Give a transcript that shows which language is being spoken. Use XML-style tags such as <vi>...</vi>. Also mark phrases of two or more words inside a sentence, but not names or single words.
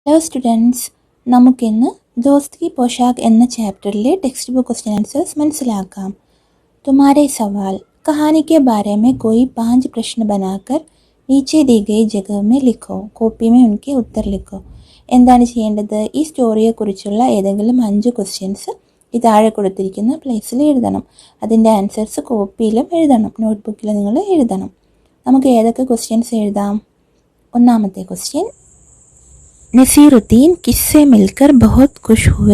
<ml>ഹലോ സ്റ്റുഡൻസ്, നമുക്കിന്ന് ദോസ്ത് കി പോഷാക് എന്ന ചാപ്റ്ററിലെ</ml> <en>text book question answers</en> <ml>മനസ്സിലാക്കാം.</ml> <hi>तुम्हारे सवाल कहानी के बारे में कोई 5 प्रश्न बनाकर नीचे दी गई जगह में लिखो. കോപ്പി में उनके उत्तर लिखो.</hi> <ml>എന്താണ് ചെയ്യേണ്ടത്? ഈ സ്റ്റോറിയെക്കുറിച്ചുള്ള ഏതെങ്കിലും 5 ക്വസ്റ്റ്യൻസ് ഈ താഴെ കൊടുത്തിരിക്കുന്ന പ്ലേസിൽ എഴുതണം. അതിൻ്റെ ആൻസേഴ്സ് കോപ്പിയിലും എഴുതണം, നോട്ട്ബുക്കിൽ നിങ്ങൾ എഴുതണം. നമുക്ക് ഏതൊക്കെ ക്വസ്റ്റ്യൻസ് എഴുതാം? ഒന്നാമത്തെ ക്വസ്റ്റ്യൻ,</ml> <hi>नसीरुद्दीन किससे मिलकर बहुत खुश हुए.</hi>